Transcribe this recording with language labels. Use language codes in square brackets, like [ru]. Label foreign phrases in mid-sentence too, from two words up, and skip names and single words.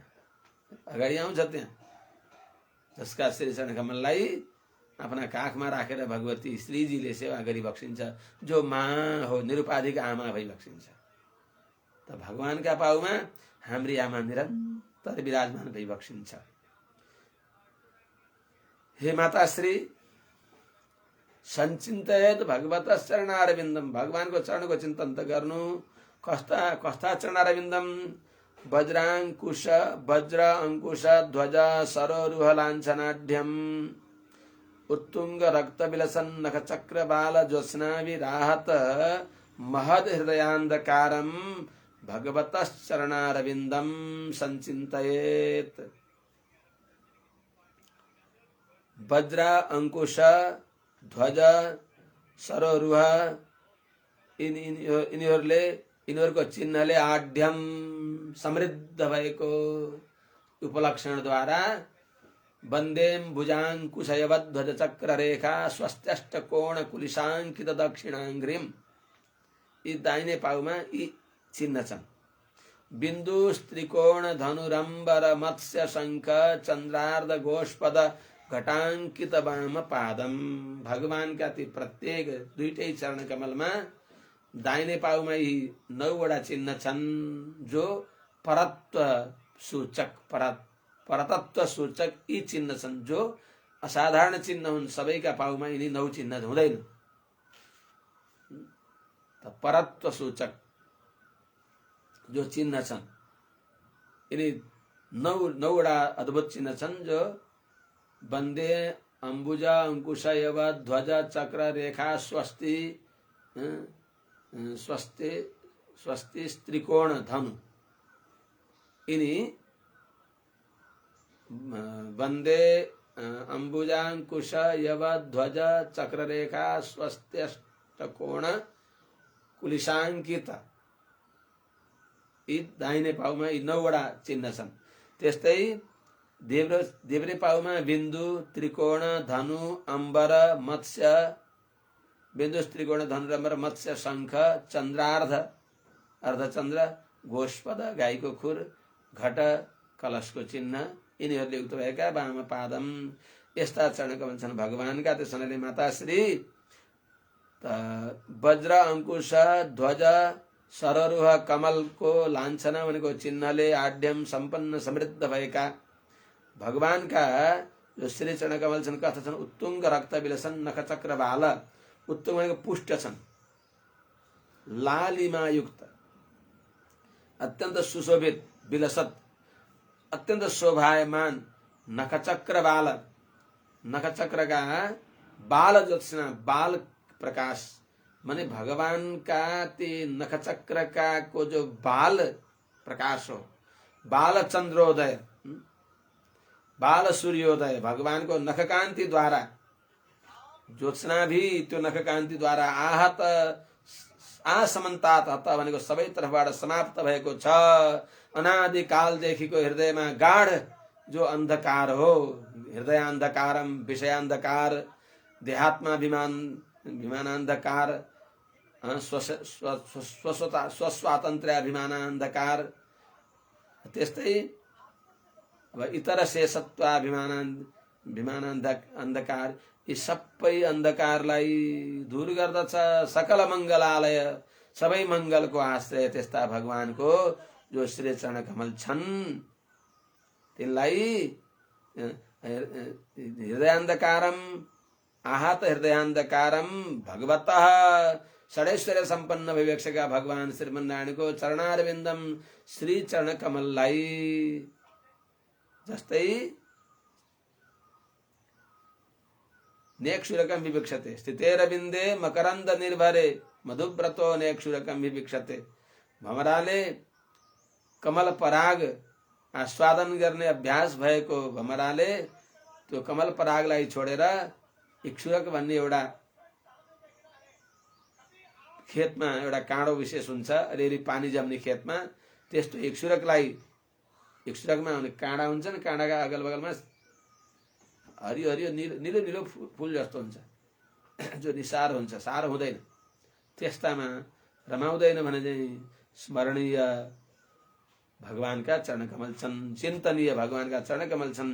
[ne] अगाडि आउँछ त्यहाँ, जसका श्री चरण कमललाई आफ्ना काखमा राखेर भगवती श्रीजीले सेवा गरी बक्सिन्छ, जो माँ हो, निरुपाधिक आमा भई बक्सिन्छ। त भगवानका पाउमा हाम्री आमा निरन्तर विराजमान भई बक्सिन्छ। [sa] हे माता श्री, संचिन्तयेत भगवतः चरणारविन्दम, [ne] भगवान को चरण को चिंतन त गर्नु। कस्ता कस्ता चरणारविन्दम? [sa] वज्राङ्कुश वज्र अंकुश ध्वज सरोरुह लाञ्छनाढ्यम उत्तुंग रक्त विलसन नख चक्र बाल ज्योत्स्नाभिराहत महद हृदयान्धकारम भगवतः चरणारविन्दम संचिन्तयेत। [ne] वज्र अंकुश ध्वज सरोरुह यिनीहरूको चिन्हले आढ्यम समृद्ध भएको उपलक्षणद्वारा [sa] वन्देम भुजाङ्कुशयवद् ध्वज चक्र रेखा स्वस्त्यष्ट कोण कुलिशाङ्कित दक्षिणाङ्घ्रिम। [ne] यी दाहिने पाउमा यी चिन्ह छन्। [sa] बिन्दु त्रिकोण धनुरम्बर मत्स्य शंख चन्द्रार्ध गोष्पद घटाङ्कित वाम पादम। [ne] भगवान का ती प्रत्येक दुईटै चरण कमलमा दाहिने पाउमा यी 9 वटा चिन्ह छन्, जो परत्व सूचक परतत्व सूचक यी चिन्ह छन्, जो असाधारण चिन्ह हुन्। सबैका पाउमा यिनी 9 चिन्ह हुँदैन। त परत्व सूचक जो चिन्ह छन्, यिनी 9 वटा अद्भुत चिन्ह छन्, जो [sa] वन्दे अंबुज अंकुश यव ध्वज चक्र रेखा स्वस्ति स्वस्ति स्वस्ति त्रिकोण धनु। इनी वन्दे अंबुजांकुश यव ध्वज चक्र रेखा स्वस्त्यष्टकोण कुलिशाङ्कित, [ne] यी दाहिने पाउमा यी 9 वटा चिन्ह छन्। त्यस्तै देब्रे पाउमा बिन्दु त्रिकोण धनु अम्बर मत्स्य, बिन्दु त्रिकोण धनु अम्बर मत्स्य शंख चन्द्रार्ध अर्धचन्द्र गोष्पद गाईको खुर घट कलशको चिन्ह, यिनीहरूले युक्त भएका [sa] वाम पादम। [ne] यस्ता चरण कमल छन् भगवानका। त्यसैले माताश्री वज्र अंकुश ध्वज सररुह कमलको लान्छना भनेको चिन्हले आढ्यम सम्पन्न समृद्ध भएका भगवानका जो श्री चरण कमल छन् कथा छन् [sa] उत्तुङ्ग रक्त विलसन नख चक्र बाल। [ne] उत्तुङ्ग भनेको पुष्ट छन्, लालिमा युक्त, अत्यन्त सुशोभित, विलसत, अत्यन्त शोभायमान नख चक्र बाल। नख चक्र का बाल ज्योत्सना, बाल प्रकाश माने भगवान का ते नख चक्र का को जो बाल प्रकाश हो, बाल चंद्रोदय, बाल सूर्योदय, भगवान को नख कांति द्वारा, ज्योत्सना भी त्यो नख कांति द्वारा आहत आसमन्तात हत भनेको सबै तर्फबाट समाप्त भएको छ। अनादि कालदेखिको हृदयमा गाढ जो अंधकार हो, हृदय अंधकारम विषयान्धकार, देहात्माभिमान विमानान्धकार, स्वस्वातन्त्र्याभिमानान्धकार, त्यस्तै अब इतर शेषत्वाभिमानान्धकार, यी सबै अन्धकारलाई दूर गर्दछ। सकल मंगलालय, सबै मंगलको आश्रय त्यस्ता भगवानको जो श्री चरण कमल छन् तिनलाई [sa] हृदयान्धकारम आहत हृदयान्धकारम भगवतः षडैश्वर्य संपन्न [ne] विवेक्षका भगवान श्रीमन्नारायणको चरणारविन्दम श्री चरण कमललाई जस्तै [sa] नेक्षुरकम विविक्षते स्थितेरविन्दे मकरन्द निर्भरे मधुव्रतो नेक्षुरकम विविक्षते। [ne] भमराले कमल पराग आस्वादन गर्ने अभ्यास भएको भमराले त्यो कमल परागलाई छोडेर इक्षुरक भन्ने एउटा खेतमा एउटा काँडो विशेष हुन्छ, अलिअलि पानी जम्ने खेतमा, त्यस्तो इक्षुरकमा हुने काँडा हुन्छ नि, काँडाका अगल बगलमा हरियो हरियो निलो निलो फूल जस्तो हुन्छ जो निसार हुन्छ, सार हुँदैन, त्यस्तामा रमाउँदैन भने चाहिँ स्मरणीय भगवानका चरण कमल छन्, चिन्तनीय भगवानका चरण कमल छन्।